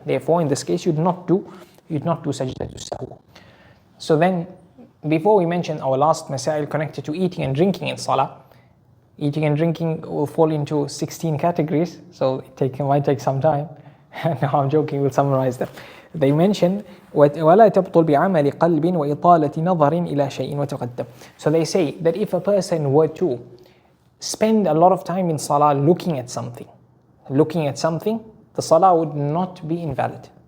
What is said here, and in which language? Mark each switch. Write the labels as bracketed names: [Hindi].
[English] Therefore in this case you'd not do sajdah sahu. So then before we mention our last masail connected to eating and drinking in salah, eating and drinking will fall into 16 categories, so it might take some time. No, I'm joking, we'll summarize them. They mention [Arabic] وَلَا تَبْطُلْ بِعَمَلِ قَلْبٍ وَإِطَالَةِ نَظَرٍ إِلَى شَيْءٍ وَتَقَدَّمْ. [English] So they say that if a person were to spend a lot of time in salah looking at something, the salah would not be invalid.